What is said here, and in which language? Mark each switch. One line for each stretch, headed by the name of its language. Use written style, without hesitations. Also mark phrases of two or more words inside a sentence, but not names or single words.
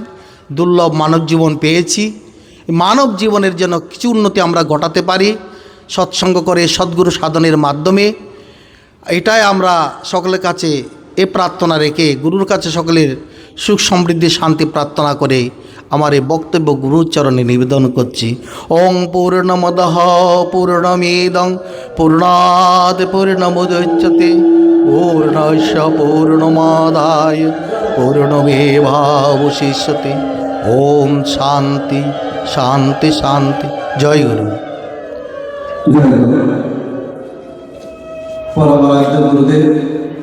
Bangla: দুর্লভ মানব জীবন পেয়েছি, মানব জীবনের জন্য কিছু উন্নতি আমরা ঘটাতে পারি সৎসঙ্গ করে, সদ্গুরু সাধনের মাধ্যমে। এটাই আমরা সকলের কাছে এ প্রার্থনা রেখে, গুরুর কাছে সকলের সুখ সমৃদ্ধি শান্তি প্রার্থনা করে আমার এই বক্তব্য গুরুর চরণে নিবেদন করছি।
Sanskrit: ওং পূর্ণমদঃ পূর্ণমিদং পূর্ণাৎ পূর্ণমুদচ্যতে পূর্ণস্য পূর্ণমাদায় পূর্ণমেবাবশিষ্যতে। ওম শান্তি শান্তি শান্তি। জয় গুরু।
Bangla: পরমারাধ্য গুরুদেব